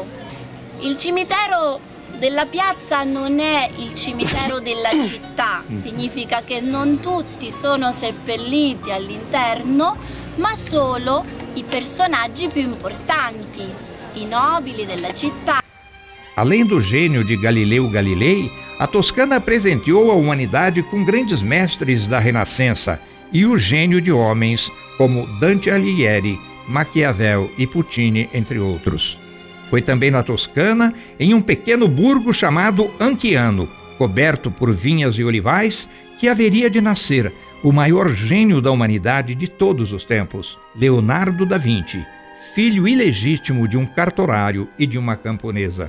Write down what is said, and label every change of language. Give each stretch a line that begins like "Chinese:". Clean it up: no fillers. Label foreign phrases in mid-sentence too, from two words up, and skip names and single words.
Italian: Il cimitero della piazza non è il cimitero della città, significa che non tutti sono seppelliti all'interno, ma solo i personaggi più importanti, i nobili della città.
Portuguese: Além do gênio de Galileu Galilei, a Toscana presenteou a humanidade com grandes mestres da Renascença e o gênio de homens como Dante Alighieri, Maquiavel e Puccini, entre outros. Foi também na Toscana, em um pequeno burgo chamado Anciano, coberto por vinhas e olivais, que haveria de nascer o maior gênio da humanidade de todos os tempos, Leonardo da Vinci, filho ilegítimo de um cartorário e de uma camponesa.